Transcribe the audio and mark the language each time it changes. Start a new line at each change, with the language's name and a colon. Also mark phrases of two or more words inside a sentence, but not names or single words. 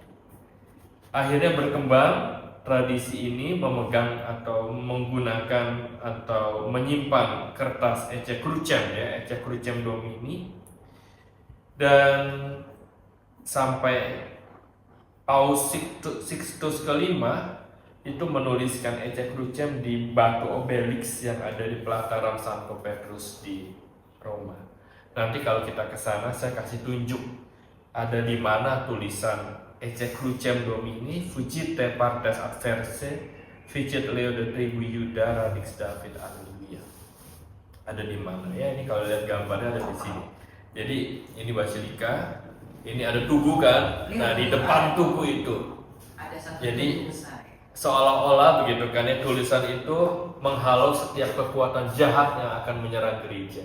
Indonesian: Akhirnya berkembang tradisi ini memegang atau menggunakan atau menyimpan kertas
Latin: Ecce Crucem
Indonesian: ya,
Latin: Ecce Crucem Domini,
Indonesian: dan sampai Paus Sixtus kelima itu menuliskan
Latin: Ecce Crucem
Indonesian: di batu obelisk yang ada di pelataran Santo Petrus di Roma. Nanti kalau kita ke sana saya kasih tunjuk ada di mana tulisan
Latin: Ecce Crucem Domini Fugite partes adverse Ficit Leo de Tribu Yuda Radix David Alleluia.
Indonesian: Ada di mana ya? Ini kalau lihat gambarnya ada di sini. Jadi ini basilika, ini ada tugu kan? Nah di depan tugu itu Ada satu jadi tugu besar. seolah-olah begitu kan ya, tulisan itu menghalau setiap kekuatan jahat yang akan menyerang gereja.